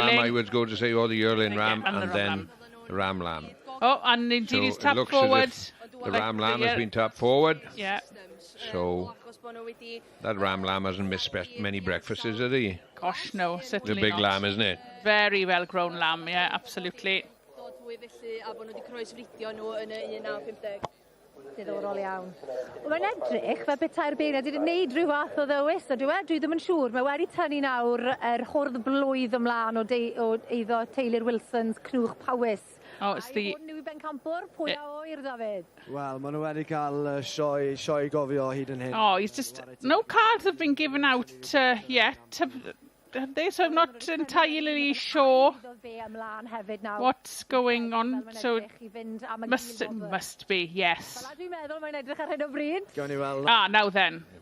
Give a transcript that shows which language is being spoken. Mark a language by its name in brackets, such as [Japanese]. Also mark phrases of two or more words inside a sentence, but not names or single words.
[English] lamb, I would go to say, or the yearling ram, and then the ram lamb. Oh, and indeed he's tapped forward. The ram lamb has been tapped forward. Yeah. So that ram lamb hasn't missed many breakfasts, has he? Gosh, no, certainly The big not. lamb, isn't it? Very well grown lamb, yeah, absolutely. [Welsh] Diddorol iawn. Mae'n edrych fel beta'r beirniad wedi gwneud rhyw fath o ddewis, a dwi ddim yn siŵr. Mae wedi tynnu nawr hwrdd blwydd ymlaen o eiddo Taylor Wilson's Cnwch Powys. [English] Oh, it's the... [Welsh] Nhw i Ben Campwr, pwy a oer, David? Wel, maen nhw wedi cael sioe gofio hyd yn hyn. [English] Oh, he's just... No cards have been given out yet, have they? So I'm not entirely sure what's going on. So must be, yes. Now then.